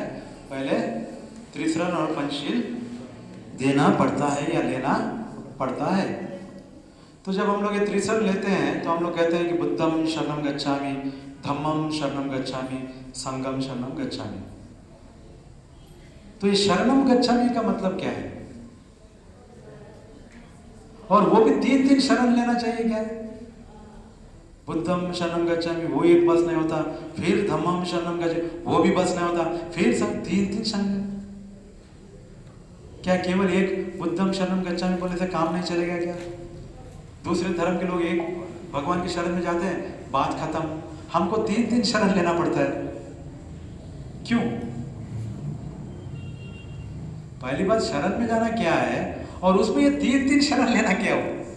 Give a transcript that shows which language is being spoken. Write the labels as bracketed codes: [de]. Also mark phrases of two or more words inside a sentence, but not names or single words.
[hi] पहले त्रिशरण और पंचशील देना पड़ता है या लेना पड़ता है। तो जब हम लोग ये त्रिशरण लेते हैं तो हम लोग कहते हैं कि [pi] बुद्धम शरणम गच्छामि, धम्मम शरणम गच्छामि, संघम शरणम गच्छामि। [hi] तो ये [pi] शरणम गच्छामि [hi] का मतलब क्या है? और वो भी 3 शरण लेना चाहिए क्या? [pi] बुद्धम शरणम गच्छामि [hi] वो एक बस नहीं होता, फिर [pi] धम्मम शरणम गच्छामि [hi] वो भी बस नहीं होता, फिर 3 शरण। क्या केवल एक [pi] बुद्धम शरणम गच्छामि [hi] बोलने से काम नहीं चलेगा क्या? दूसरे धर्म के लोग एक भगवान की शरण में जाते हैं, बात खत्म। हमको 3 शरण लेना पड़ता है, क्यों? पहली बात, शरण में जाना क्या है, और उसमें ये 3 शरण लेना क्या हो?